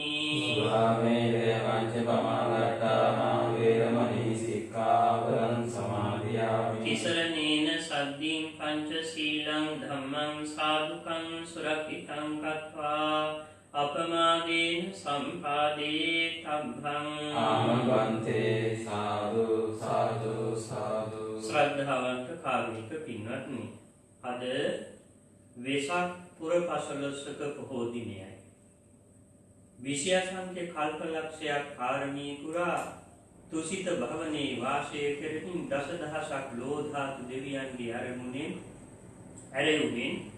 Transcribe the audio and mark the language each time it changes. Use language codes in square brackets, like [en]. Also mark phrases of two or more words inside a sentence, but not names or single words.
[pi] सुरामेरय मद्यपमादत्ताना वेरमणि सिक्खापदं समादियामि तिसरणेन सद्दिं पञ्चशीलं धम्मं साधुकं सुरक्षितं कृत्वा अपमादेन सम्पादेतव्यम् आमवन्ते साधु साधु साधु [si] ශ්‍රද්ධාවන්ත කාරුණික පින්වත්නි අද වෙසක් පුර පසළොස්වක පොහෝ දිනයයි. විෂයාසංඛ්‍ය කල්පලක්ෂයක් පාරමී පුරා තුසිත භවනේ වාසය කරමින් දසදහසක් ලෝධාතු දෙවියන්ගේ අරමුණෙන් ඇරෙව්වෙන්